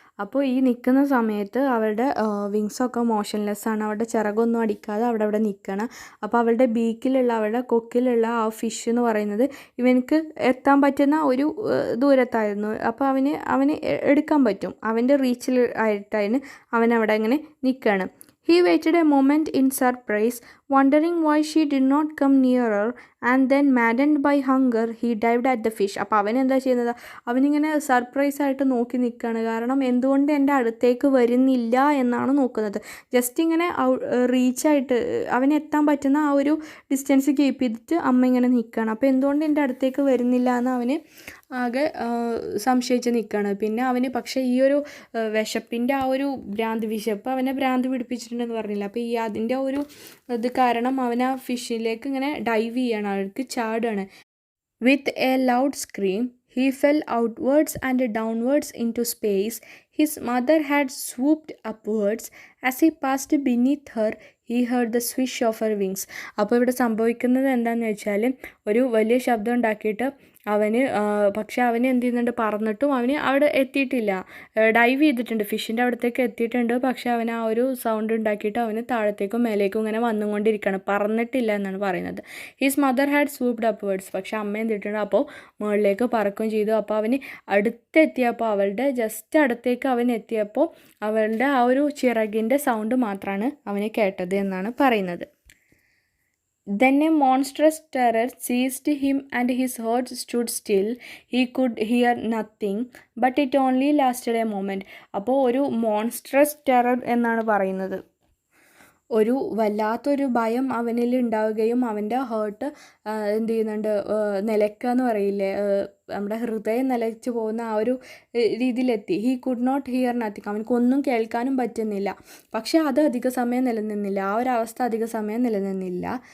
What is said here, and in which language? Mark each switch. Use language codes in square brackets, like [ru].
[ml] അപ്പോൾ ഈ നിൽക്കുന്ന സമയത്ത് അവളുടെ വിങ്സൊക്കെ മോഷൻലെസ് ആണ്, അവളുടെ ചിറകൊന്നും അടിക്കാതെ അവിടെ നിൽക്കണം. അപ്പോൾ അവളുടെ ബീക്കിലുള്ള, അവളുടെ കൊക്കിലുള്ള ആ ഫിഷ് എന്ന് പറയുന്നത് ഇവനക്ക് എത്താൻ പറ്റുന്ന ഒരു ദൂരത്തായിരുന്നു. അപ്പോൾ അവന് എടുക്കാൻ പറ്റും, അവൻ്റെ റീച്ചിൽ ആയിട്ടാണ് അവനവിടെ ഇങ്ങനെ നിൽക്കുകയാണ്. [en] He waited a moment in surprise, wondering why she did not come nearer, and then maddened by hunger, he dived at the fish. [ml] അപ്പോൾ അവൻ എന്താ ചെയ്യുന്നത്, അവനിങ്ങനെ സർപ്രൈസ് ആയിട്ട് നോക്കി നിൽക്കുകയാണ്. കാരണം എന്തുകൊണ്ട് എൻ്റെ അടുത്തേക്ക് വരുന്നില്ല എന്നാണ് നോക്കുന്നത്. ജസ്റ്റ് ഇങ്ങനെ റീച്ചായിട്ട് അവന് എത്താൻ പറ്റുന്ന ആ ഒരു ഡിസ്റ്റൻസ് കീപ്പ് ചെയ്തിട്ട് അമ്മ ഇങ്ങനെ നിൽക്കുകയാണ്. അപ്പോൾ എന്തുകൊണ്ട് എൻ്റെ അടുത്തേക്ക് വരുന്നില്ല എന്ന് അവന് ആകെ സംശയിച്ച് നിൽക്കുകയാണ്. പിന്നെ അവന് പക്ഷേ ഈ ഒരു വിശപ്പിൻ്റെ ആ ഒരു വിശപ്പ് അവനെ ഭ്രാന്ത് പിടിപ്പിച്ചിട്ടുണ്ടെന്ന് പറഞ്ഞില്ല. അപ്പോൾ അതിൻ്റെ ഒരു ഇത് കാരണം അവൻ ആ ഫിഷിലേക്ക് ഇങ്ങനെ ഡൈവ് ചെയ്യാണ്, അവൾക്ക് ചാടുകയാണ്. [en] With a loud scream he fell outwards and downwards into space. His mother had swooped upwards. As he passed beneath her, he heard the swish of her wings. [ml] അപ്പോൾ ഇവിടെ സംഭവിക്കുന്നത് എന്താണെന്ന് വെച്ചാൽ ഒരു വലിയ ശബ്ദം ഉണ്ടാക്കിയിട്ട് പക്ഷെ അവന് എന്ത് ചെയ്യുന്നുണ്ട്, പറന്നിട്ടും അവന് അവിടെ എത്തിയിട്ടില്ല, ഡൈവ് ചെയ്തിട്ടുണ്ട്, ഫിഷിൻ്റെ അവിടത്തേക്ക് എത്തിയിട്ടുണ്ട്. പക്ഷെ അവൻ ആ ഒരു സൗണ്ട് ഉണ്ടാക്കിയിട്ട് അവന് താഴത്തേക്കും മേലേക്കും ഇങ്ങനെ വന്നുകൊണ്ടിരിക്കുകയാണ്, പറന്നിട്ടില്ല എന്നാണ് പറയുന്നത്. [en] His mother had swooped upwards. [ml] പക്ഷെ അമ്മ എന്തിട്ടുണ്ട്, അപ്പോൾ മുകളിലേക്ക് പറക്കുകയും ചെയ്തു. അപ്പോൾ അവന് അടുത്തെത്തിയപ്പോൾ, അവളുടെ ജസ്റ്റ് അടുത്തേക്ക് അവൻ എത്തിയപ്പോൾ അവളുടെ ആ ഒരു ചിറകിൻ്റെ സൗണ്ട് മാത്രമാണ് അവന് കേട്ടത് എന്നാണ് പറയുന്നത്. [en] Then a monstrous terror seized him and his heart stood still. He could hear nothing, but it only lasted a moment. [ml] അപ്പോൾ ഒരു മോൺസ്ട്രസ് ടെറർ എന്നാണ് പറയുന്നത്. ഒരു വല്ലാത്തൊരു ഭയം അവനിൽ ഉണ്ടാവുകയും അവൻ്റെ ഹേർട്ട് എന്ത് ചെയ്യുന്നുണ്ട്, നിലയ്ക്കുക എന്ന് പറയില്ലേ, നമ്മുടെ ഹൃദയം നിലച്ചു പോകുന്ന ആ ഒരു രീതിയിലെത്തി. [en] he could not hear nothing, [ml] അവനക്കൊന്നും കേൾക്കാനും പറ്റുന്നില്ല. പക്ഷെ അത് അധിക സമയം നിലനിന്നില്ല, ആ ഒരു അവസ്ഥ അധിക സമയം നിലനിന്നില്ല.